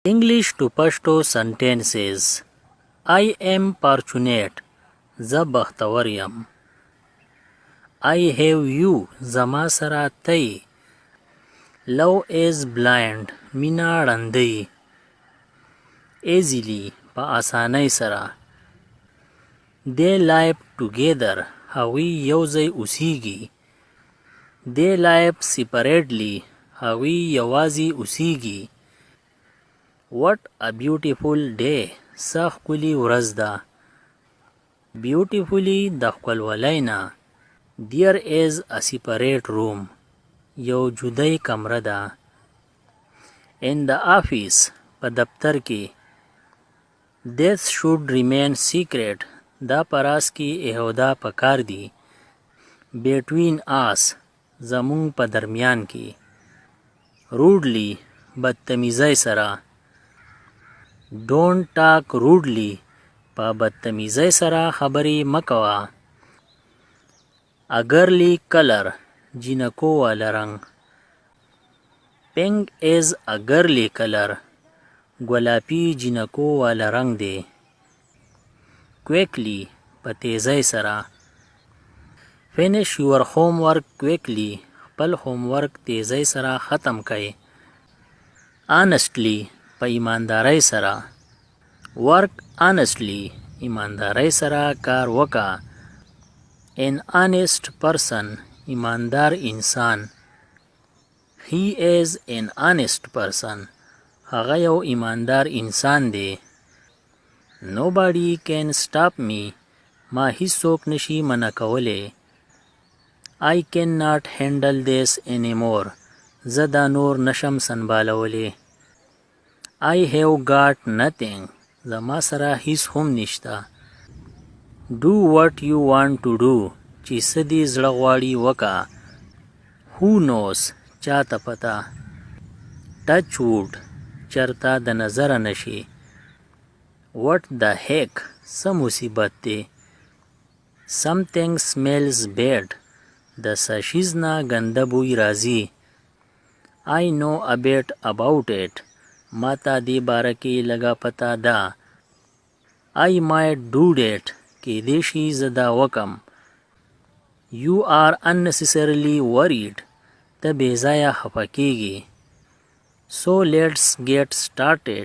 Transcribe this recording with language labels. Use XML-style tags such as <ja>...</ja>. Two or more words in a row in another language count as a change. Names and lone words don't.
<en>English to Pashto sentences. I am fortunate.</en> <ps>زه بختور یم.</ps> <en>I have you.</en> <ps>زما سره تی.</ps> <en>Love is blind.</en> <ps>مینا ړندی. Easily. په اسانۍ سره.</ps> <en>They live together.</en> <ps>هغوی یوځای اوسیږي.</ps> <en>They live separately.</en> <ps>هغوی یوازې اوسیږي.</ps> <en>What a beautiful day.</en> <ps>څه ښکلې ورځ ده. Beautifully د ښکلولۍ نه.</ps> <en>There is a separate room.</en> <ps>یو جدای کمره ده.</ps> <en>In the office.</en> <ps>په دفتر کې.</ps> <en>This should remain secret.</en> <ps>دا په راز کې احوده پکار دي.</ps> <en>Between us.</en> <ps>زمونږ په درمیان کې. Rudely. بدتمیزۍ سره.</ps> <en>Don't talk rudely.</en> <ps>په بدتمیزۍ سره خبرې مکوه.</ps> <en>A girly color.</en> <ps>جینکو والا رنګ.</ps> <en>Pink is a girly color.</en> <ps>ګلابي جینکو والا رنګ دی. Quickly. په تیزۍ سره.</ps> <en>Finish your homework quickly.</en> <ps>خپل homework تیزۍ سره ختم کړئ. Honestly. په ایماندارۍ سره.</ps> <en>Work honestly.</en> <ps>ایماندارۍ سره کار وکړه.</ps> <en>An honest person.</en> <ps>ایماندار انسان.</ps> <en>He is an honest person.</en> <ps>هغه یو ایماندار انسان دی.</ps> <en>Nobody can stop me.</en> <ps>ما هیڅوک نشي منع کولی.</ps> <en>I cannot handle this anymore.</en> <ps>زه دا نور نشم سنبالولی.</ps> <en>I have got nothing.</en> <ps>زما سره هیڅ هم نشته.</ps> <en>Do what you want to do.</en> <ps>چې څه دې زړه غواړي وکړه.</ps> <en>Who knows.</en> <ps>چاته پته.</ps> <en>Touch wood.</en> <ps>چرته د نظره نشي.</ps> <en>What the heck.</en> <ps>څه مصیبت دی.</ps> <en>Something smells bad.</en> <ps>د څه شیز نه ګنده بوی راځي.</ps> <en>I know a bit about it.</en> <ps>ما ته دې باره کې لږه پته ده.</ps> <en>I might do that.</en> <ps>کیدای شي زه دا وکم.</ps> <en>You are unnecessarily worried.</en> <ps>ته بې ځایه خفه کیږي.</ps> <en>So let's get started.</en>